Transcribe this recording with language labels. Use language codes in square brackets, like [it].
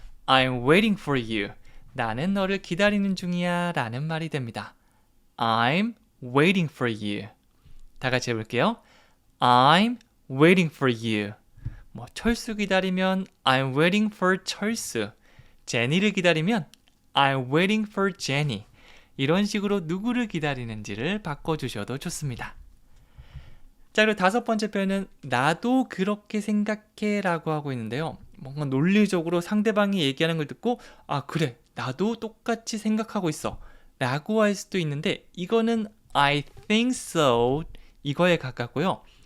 [en] I'm waiting for you. [ko] 나는 너를 기다리는 중이야 라는 말이 됩니다. [en] I'm waiting for you. [ko] 다 같이 해볼게요. [en] I'm waiting for you. [ko] 뭐 철수 기다리면 [en] I'm waiting for 철수. [ko] 제니를 기다리면 [en] I'm waiting for Jenny. [ko] 이런 식으로 누구를 기다리는지를 바꿔주셔도 좋습니다. 자, 그리고 5번째 표현은 나도 그렇게 생각해 라고 하고 있는데요. 뭔가 논리적으로 상대방이 얘기하는 걸 듣고 아 그래 나도 똑같이 생각하고 있어 라고 할 수도 있는데 이거는 [en] I think so [ko] 이거에 가깝고요.